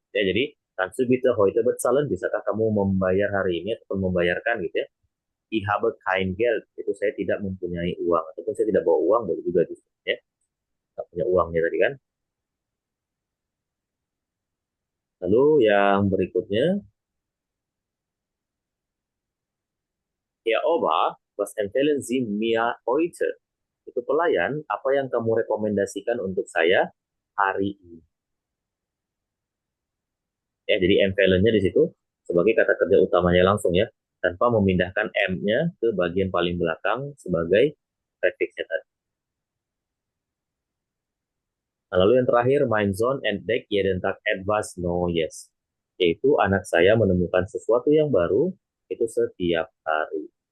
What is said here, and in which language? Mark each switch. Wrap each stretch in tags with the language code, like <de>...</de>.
<de>Ya, jadi kannst du bitte heute bezahlen?</de> <id>Bisakah kamu membayar hari ini ataupun membayarkan gitu ya?</id> <de>Ich habe kein Geld.</de> <id>Itu saya tidak mempunyai uang ataupun saya tidak bawa uang, boleh juga gitu ya. Tidak punya uangnya tadi kan. Lalu yang berikutnya, ya</id> <de>Oba, was empfehlen Sie mir heute?</de> <id>Itu pelayan, apa yang kamu rekomendasikan untuk saya hari ini? Ya, jadi empfehlen-nya di situ sebagai kata kerja utamanya langsung ya, tanpa memindahkan M-nya ke bagian paling belakang sebagai prefixnya tadi. Nah, lalu yang terakhir,</id> <de>mein Sohn entdeckt jeden Tag etwas Neues.</de> <id>Yaitu anak saya menemukan sesuatu yang baru itu setiap hari.</id>